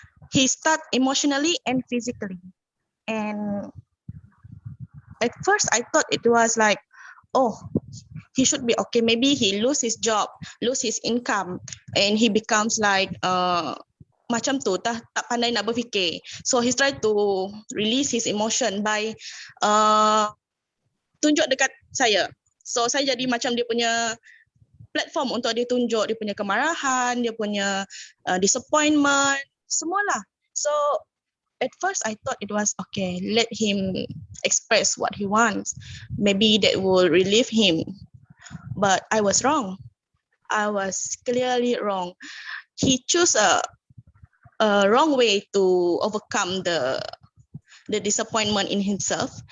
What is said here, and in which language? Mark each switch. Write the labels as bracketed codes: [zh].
[en] He started emotionally and physically. And at first I thought it was like, oh, he should be okay. Maybe he lose his job, lose his income, and he becomes like [ms] macam tu, tak pandai nak berfikir. [en] So he tried to release his emotion by [ms] tunjuk dekat saya. So saya jadi macam dia punya platform untuk dia tunjuk dia punya kemarahan, dia punya disappointment, semualah. [en] So at first I thought it was okay, let him express what he wants. Maybe that will relieve him. But I was wrong. I was clearly wrong. He chose a wrong way to overcome the disappointment in himself.